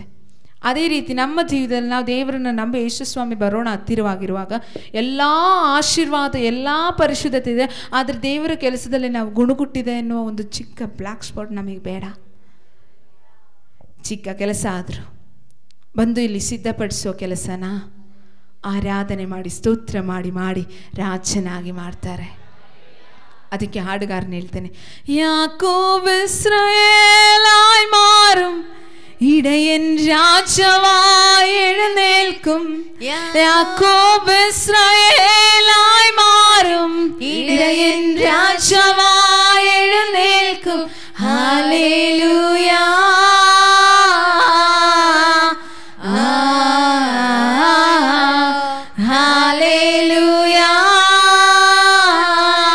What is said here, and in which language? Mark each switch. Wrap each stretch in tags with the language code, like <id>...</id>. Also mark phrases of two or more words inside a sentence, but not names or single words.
<kn>ಅದೇ ರೀತಿ ನಮ್ಮ ಜೀವಿತದಲ್ಲಿ ನಾವು ದೇವರನ್ನು ನಂಬಿ ಯೇಸುಸ್ವಾಮಿ ಬರೋಣ ಹತ್ತಿರವಾಗಿರುವಾಗ ಎಲ್ಲ ಆಶೀರ್ವಾದ, ಎಲ್ಲ ಪರಿಶುದ್ಧತೆ ಇದೆ, ಆದರೆ ದೇವರ ಕೆಲಸದಲ್ಲಿ ನಾವು ಗುಣಗುಟ್ಟಿದೆ ಅನ್ನುವ ಒಂದು ಚಿಕ್ಕ</kn> <en>black spot</en> <kn>ನಮಗೆ ಬೇಡ. ಚಿಕ್ಕ ಕೆಲಸ ಆದರೂ ಬಂದು ಇಲ್ಲಿ ಸಿದ್ಧಪಡಿಸೋ ಕೆಲಸನ ಆರಾಧನೆ ಮಾಡಿ ಸ್ತೋತ್ರ ಮಾಡಿ ರಾಜನಾಗಿ ಮಾಡ್ತಾರೆ. ಅದಕ್ಕೆ ಹಾಡುಗಾರನ ಹೇಳ್ತೇನೆ,</kn> <ta>யாக்கோபு இஸ்ரவேலாய் மாறும் இடையன் ராஜாவாய் எழுந்தேൽக்கும், யாக்கோபு இஸ்ரவேலாய் மாறும் இடையன் ராஜாவாய் எழுந்தேൽக்கும், ஹல்லேலூயா ஹல்லேலூயா</ta>